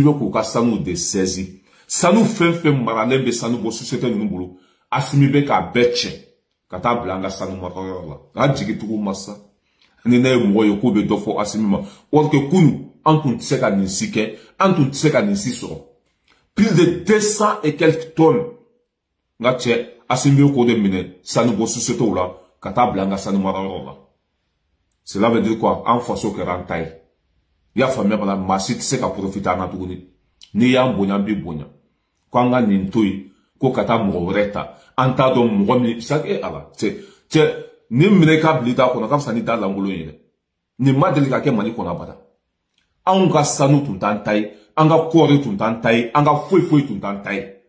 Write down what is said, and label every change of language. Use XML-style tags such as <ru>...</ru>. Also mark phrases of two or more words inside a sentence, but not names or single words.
<bm>bɛ k'u ka sanu de saisis sanu fɛn fɛn maralen bɛ sanu bɔ société ninnu bolo Asimi bɛ k'a bɛɛ cɛ ka taa bila an ka sanu marayɔrɔ la nka jigitigiw ma sa ni ne ye mɔgɔ ye k'o bɛ dɔ fɔ Asimi ma or que kunu an tun tɛ se ka nin si kɛ an tun tɛ se ka nin si sɔrɔ</bm> <fr>plus de 200 et quelques tonnes</fr> <bm>nka cɛ Asimi bɛ k'o de minɛ sanu bɔ société la ka taa bila an ka sanu marayɔrɔ la.</bm> <fr>Cela veut dire quoi?</fr> <bm>En faso kɛra an ta ye. I y'a faamuya bala maa si tɛ se ka profiter an na tuguni. N'i y'an bonya an b'i bonya. Ko an ka nin to yen ko ka taa mɔgɔ wɛrɛ ta. An t'a dɔn mɔgɔ min chaque ala cɛ nin minɛ ka bila i t'a kɔnɔ ka fisa ni da lankolon ye dɛ. Nin ma deli ka kɛ Mali kɔnɔ abada. Anw ka sanu tun t'an ta ye, an ka kɔɔri tun t'an ta ye, an ka foyi foyi tun t'an ta ye.</bm>